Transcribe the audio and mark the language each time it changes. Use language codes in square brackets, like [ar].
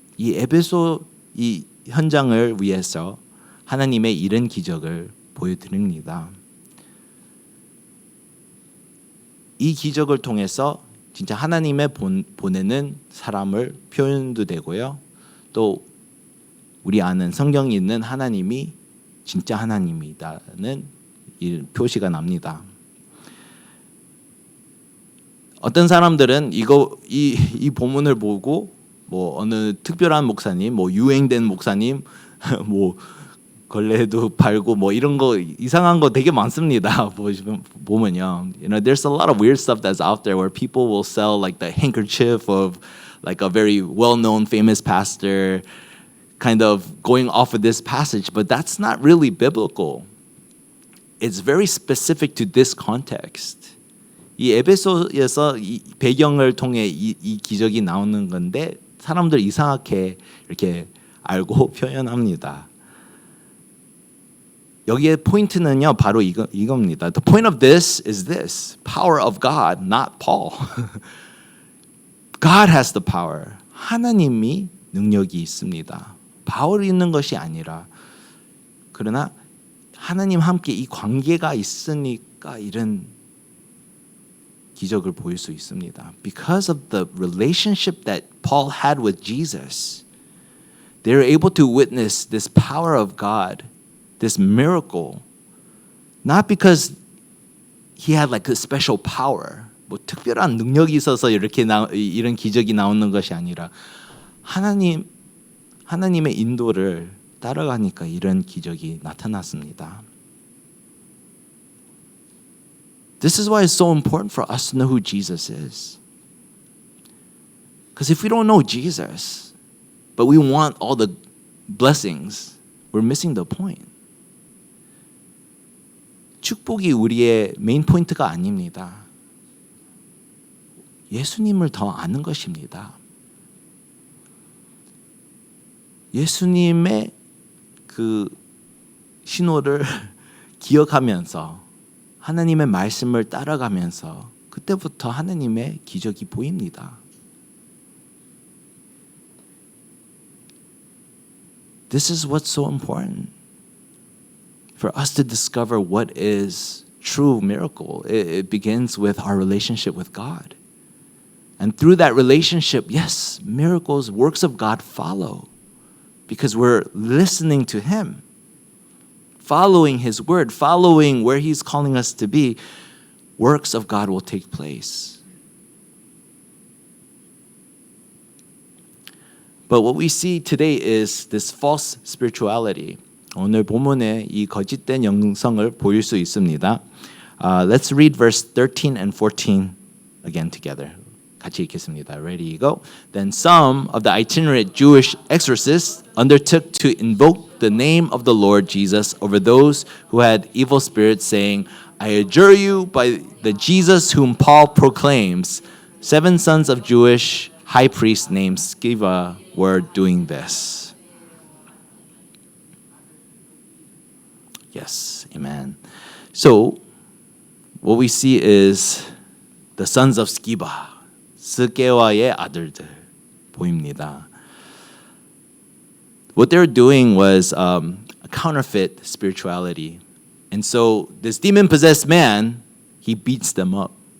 [ko] 이 에베소 이 현장을 위해서 하나님의 이런 기적을 보여드립니다. 이 기적을 통해서 진짜 하나님의 보내는 사람을 표현도 되고요. 또 우리 아는 성경에 있는 하나님이 진짜 하나님이다는 이 표시가 납니다. 어떤 사람들은 이 본문을 보고 뭐 어느 특별한 목사님, 뭐 유행된 목사님, 뭐 걸레도 팔고 뭐 이런 거 이상한 거 되게 많습니다. 보면요, [en] you know, there's a lot of weird stuff that's out there where people will sell like the handkerchief of like a very well-known famous pastor. kind of going off of this passage, but that's not really biblical. It's very specific to this context. [ko] 이 에베소에서 이 배경을 통해 이 기적이 나오는 건데 사람들 이상하게 이렇게 알고 표현합니다. 여기에 포인트는요 바로 이겁니다. [en] The point of this is this: power of God, not Paul. God has the power. [ko] 하나님이 능력이 있습니다. 바울이 있는 것이 아니라 그러나 하나님 함께 이 관계가 있으니까 이런 기적을 보일 수 있습니다. [en] Because of the relationship that Paul had with Jesus, they were able to witness this power of God, this miracle, not because he had like a special power, [ko] 뭐 특별한 능력이 있어서 이렇게 이런 기적이 나오는 것이 아니라 하나님의 인도를 따라가니까 이런 기적이 나타났습니다. [en] This is why it's so important for us to know who Jesus is. Because if we don't know Jesus, but we want all the blessings, we're missing the point. [ko] 축복이 우리의 메인 포인트가 아닙니다. 예수님을 더 아는 것입니다. 예수님의 그 신호를 기억하면서 하나님의 말씀을 따라가면서 그때부터 하나님의 기적이 보입니다. [en] This is what's so important for us to discover what is true miracle. It begins with our relationship with God. And through that relationship, yes, miracles, works of God follow because we're listening to Him. Following His word, following where He's calling us to be, works of God will take place. But what we see today is this false spirituality. [ko] 오늘 본문에 이 거짓된 영성을 보일 수 있습니다. [en] Let's read verse 13 and 14 again together. [ko] 같이 읽겠습니다. [en] Ready, go. Then some of the itinerant Jewish exorcists undertook to invoke the name of the Lord Jesus over those who had evil spirits, saying, I adjure you by the Jesus whom Paul proclaims. 7 sons of Jewish high priests named Sceva were doing this. Yes, amen. So, what we see is the sons of Sceva. [ko] 스게와의 아들들 보입니다. [en] What they're doing was a counterfeit spirituality. And so this demon-possessed man, he beats them up.